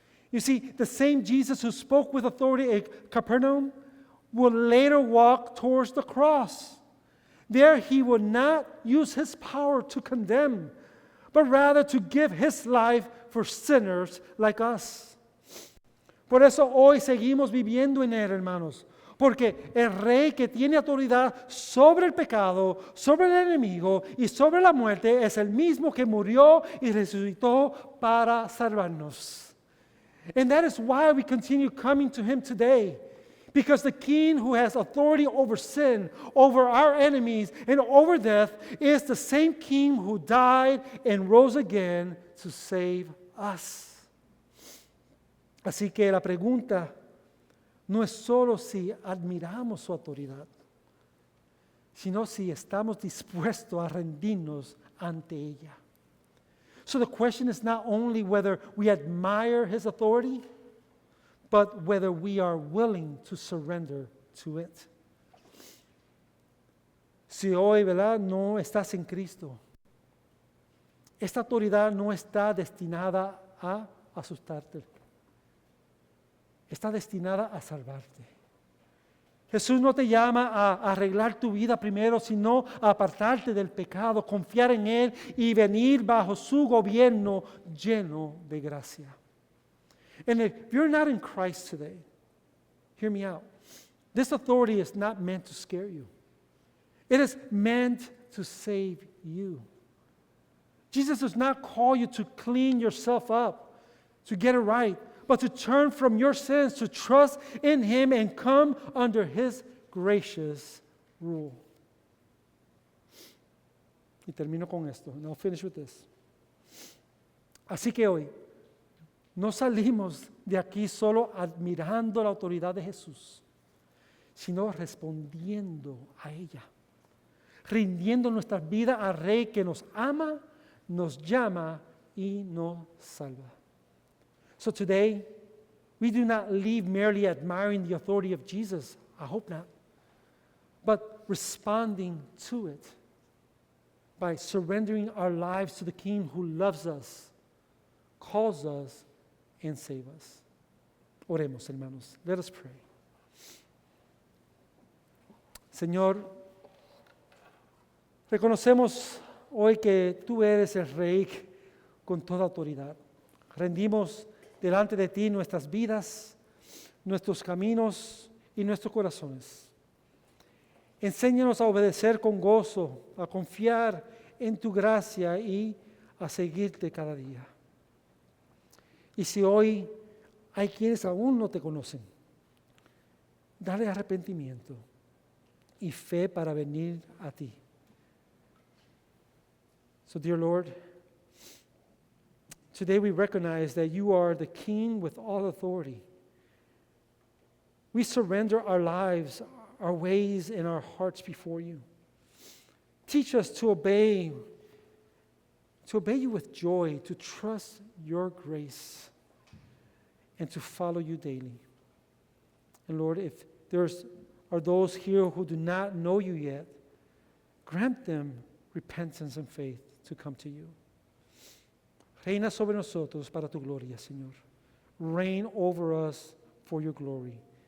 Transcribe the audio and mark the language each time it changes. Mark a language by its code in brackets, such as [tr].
[en] You see, the same Jesus who spoke with authority at Capernaum will later walk towards the cross. There he would not use his power to condemn, but rather to give his life for sinners like us. [es] Por eso hoy seguimos viviendo en él, hermanos. Porque el rey que tiene autoridad sobre el pecado, sobre el enemigo y sobre la muerte es el mismo que murió y resucitó para salvarnos. [en] And that is why we continue coming to him today. Because the king who has authority over sin, over our enemies, and over death is the same king who died and rose again to save us. [es] Así que la pregunta no es solo si admiramos su autoridad, sino si estamos dispuestos a rendirnos ante ella. [en] So the question is not only whether we admire his authority, but whether we are willing to surrender to it. [es] Si hoy, ¿verdad?, no estás en Cristo, esta autoridad no está destinada a asustarte. Está destinada a salvarte. Jesús no te llama a arreglar tu vida primero, sino a apartarte del pecado, confiar en Él y venir bajo su gobierno lleno de gracia. [en] And if you're not in Christ today, hear me out. This authority is not meant to scare you. It is meant to save you. Jesus does not call you to clean yourself up, to get it right, but to turn from your sins, to trust in Him and come under His gracious rule. [es] Y termino con esto. [en] And I'll finish with this. [es] Así que hoy no salimos de aquí solo admirando la autoridad de Jesús, sino respondiendo a ella, rindiendo nuestras vidas al Rey que nos ama, nos llama y nos salva. [en] So today, we do not leave merely admiring the authority of Jesus, I hope not, but responding to it by surrendering our lives to the King who loves us, calls us, and saves us. [es] Oremos, hermanos. [en] Let us pray. [es] Señor, reconocemos hoy que tú eres el Rey con toda autoridad. Rendimos delante de ti nuestras vidas, nuestros caminos y nuestros corazones. Enséñanos a obedecer con gozo, a confiar en tu gracia y a seguirte cada día. Y si hoy hay quienes aún no te conocen, dale arrepentimiento y fe para venir a ti. [en] So, dear Lord, today we recognize that you are the King with all authority. We surrender our lives, our ways, and our hearts before you. Teach us to obey you with joy, to trust your grace, and to follow you daily. And Lord, if there are those here who do not know you yet, grant them repentance and faith to come to you. [es] Reina sobre nosotros para tu gloria, Señor. [en] Reign over us for your glory.